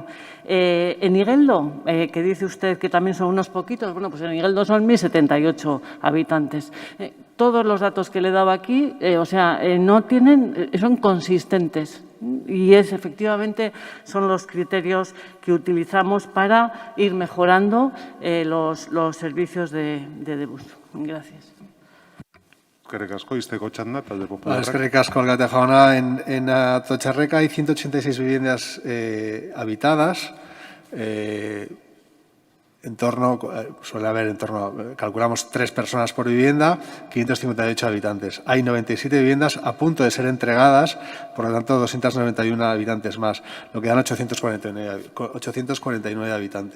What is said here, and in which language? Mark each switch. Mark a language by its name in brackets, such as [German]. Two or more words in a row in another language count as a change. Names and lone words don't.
[Spanish] En Igueldo, que dice usted que también son unos poquitos, bueno, pues en Igueldo son 1.078 habitantes. Todos los datos que le he dado aquí, son consistentes. Y efectivamente son los criterios que utilizamos para ir mejorando los servicios de Debus. Gracias. [Basque] Eskerrik asko, izteko txanda, talde popularrak. Eskerrik asko, alkate jauna. [Spanish] En Atotxarreka hay 186 viviendas habitadas. Calculamos 3 personas por vivienda, 558 habitantes. Hay 97 viviendas a punto de ser entregadas, por lo tanto 291 habitantes más, lo que dan 849 habitantes.